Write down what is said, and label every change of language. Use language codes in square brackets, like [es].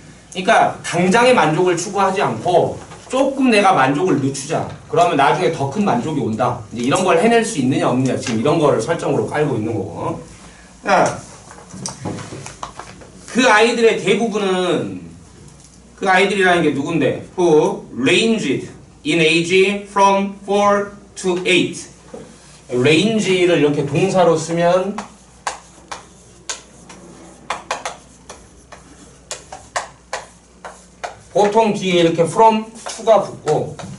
[ko] 그러니까 당장의 만족을 추구하지 않고 조금 내가 만족을 늦추자. 그러면 나중에 더 큰 만족이 온다. 이제 이런 걸 해낼 수 있느냐 없느냐 지금 이런 거를 설정으로 깔고 있는 거고. 자, 그 아이들의 대부분은 그 아이들이라는 게 누군데? [en] Who ranged in age from 4 to 8. [ko] range를 이렇게 동사로 쓰면 보통 뒤에 이렇게 from to가 붙고